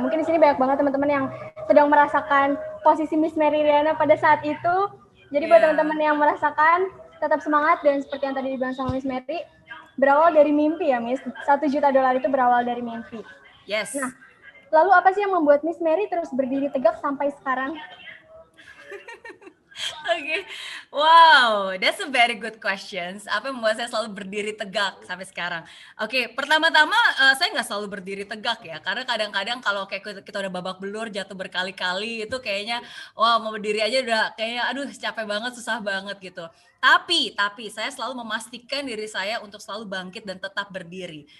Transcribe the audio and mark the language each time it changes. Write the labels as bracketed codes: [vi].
[id] Mungkin di sini banyak banget teman-teman yang sedang merasakan posisi Miss Mary Riana pada saat itu. Jadi buat teman-teman yang merasakan, tetap semangat, dan seperti yang tadi dibilang sama Miss Mary, berawal dari mimpi ya, Miss. $1 juta itu berawal dari mimpi. [en] Yes. [id] Nah, lalu apa sih yang membuat Miss Mary terus berdiri tegak sampai sekarang? [en] Oke, wow, that's a very good questions. [id] Apa yang membuat saya selalu berdiri tegak sampai sekarang? Oke, pertama-tama saya nggak selalu berdiri tegak ya, karena kadang-kadang kalau kayak kita udah babak belur, jatuh berkali-kali itu kayaknya, wah mau berdiri aja udah kayaknya, aduh capek banget, susah banget gitu. Tapi saya selalu memastikan diri saya untuk selalu bangkit dan tetap berdiri.